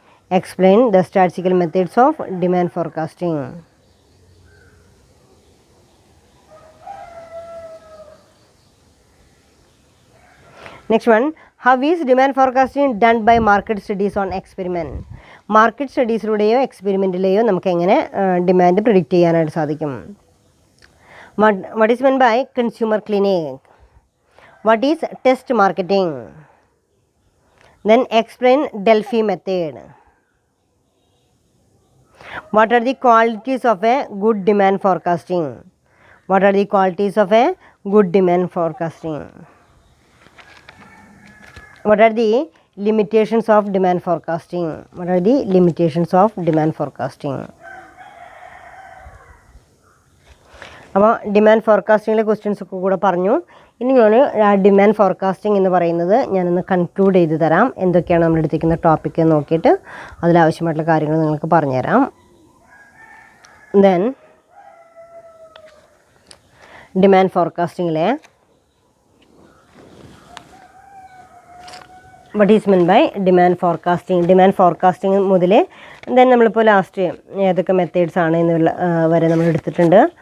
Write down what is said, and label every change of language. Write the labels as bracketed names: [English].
[English] Explain the statistical methods of demand forecasting. Next one, how is demand forecasting done by market studies on experiment? [Malayalam] Market സ്റ്റഡീസിലൂടെയോ എക്സ്പെരിമെൻറ്റിലെയോ നമുക്ക് എങ്ങനെ demand predict ചെയ്യാനായിട്ട് സാധിക്കും? [English] What is meant by consumer clinic? What is test marketing? Then explain Delphi method. What are the qualities of a good demand forecasting? What are the qualities of a good demand forecasting? What are the limitations of demand forecasting? What are the limitations of demand forecasting? [Malayalam] അപ്പോൾ demand ഫോർകാസ്റ്റിങ്ങിലെ questions ഒക്കെ കൂടെ പറഞ്ഞു. ഇനി ഞാൻ demand forecasting എന്ന് പറയുന്നത് ഞാനൊന്ന് conclude ചെയ്ത് തരാം. എന്തൊക്കെയാണ് നമ്മൾ എടുത്തിരിക്കുന്ന ടോപ്പിക്ക് എന്ന് നോക്കിയിട്ട് അതിലാവശ്യമായിട്ടുള്ള കാര്യങ്ങൾ നിങ്ങൾക്ക് പറഞ്ഞുതരാം. [English] Then demand ഫോർകാസ്റ്റിങ്ങിലെ what is meant by demand forecasting? [Malayalam] Demand forecasting മുതൽ ദെൻ നമ്മളിപ്പോൾ ലാസ്റ്റ് ഏതൊക്കെ മെത്തേഡ്സ് ആണ് എന്നുള്ള വരെ നമ്മൾ എടുത്തിട്ടുണ്ട്.